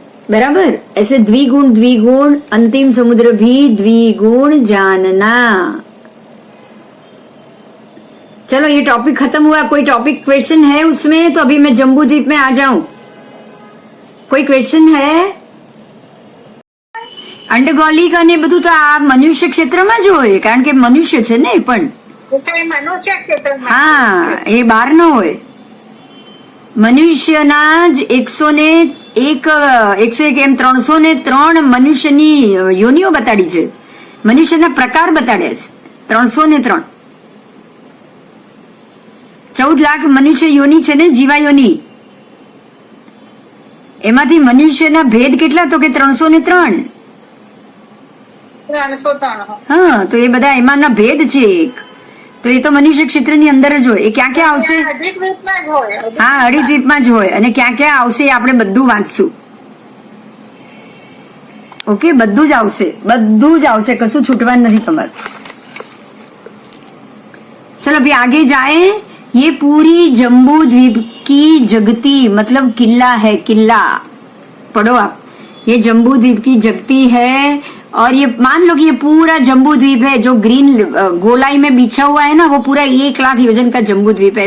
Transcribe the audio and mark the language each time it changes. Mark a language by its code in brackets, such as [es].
[hi] बराबर, ऐसे द्विगुण अंतिम समुद्र भी द्विगुण जानना। चलो ये टॉपिक खत्म हुआ। कोई टॉपिक क्वेश्चन है उसमें? तो अभी मैं जम्बू द्वीप में आ जाऊं। कोई क्वेश्चन है? [gu] અંડગોલિકા ને બધું તો આ મનુષ્ય ક્ષેત્રમાં જ હોય, કારણ કે મનુષ્ય છે ને, પણ મનુષ્ય ક્ષેત્રમાં, હા એ બહાર ન હોય। મનુષ્યના જ 101 એમ 303 મનુષ્યની યોનિઓ બતાડી છે, મનુષ્યના પ્રકાર બતાડ્યા છે 303। 14 લાખ મનુષ્ય યોની છે ને, જીવા યોની, એમાંથી મનુષ્યના ભેદ કેટલા? તો કે 303। હા, તો એ બધા એમાંના ભેદ છે। તો એ તો મનુષ્ય ક્ષેત્રની અંદર જ હોય. એ ક્યાં ક્યાં આવશે? અધિક દ્વીપમાં જ હોય. હા, અઢી દ્વીપમાં જ હોય. અને ક્યાં ક્યાં આવશે એ આપણે બધું વાંચશું. ओके, બધું જ આવશે, બધું જ આવશે, કશું છૂટવાનું નથી તમારે. [hi] चलो अभी आगे जाए. ये पूरी जम्बू द्वीप की जगती मतलब किला है. किला पढ़ो आप. ये जम्बू द्वीप की जगती है. और ये मान लो कि ये पूरा जम्बू द्वीप है जो ग्रीन गोलाई में बिछा हुआ है ना, वो पूरा 1,00,000 योजन का जम्बू द्वीप है.